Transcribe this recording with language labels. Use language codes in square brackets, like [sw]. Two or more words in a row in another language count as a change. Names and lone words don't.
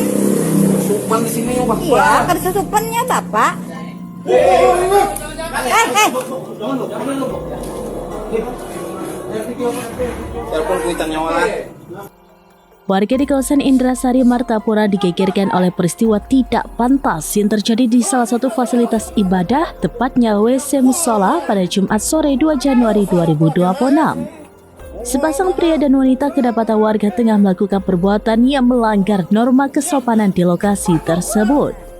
[bjn] Supan di sini Bapak. Iya, kado sasupannya Bapak. Telepon kuitannya wala. [id] Warga di kawasan Indrasari, Martapura digegerkan oleh peristiwa tidak pantas yang terjadi di salah satu fasilitas ibadah, tepatnya WC Musola pada Jumat sore 2 Januari 2026. Sepasang pria dan wanita kedapatan warga tengah melakukan perbuatan yang melanggar norma kesopanan di lokasi tersebut.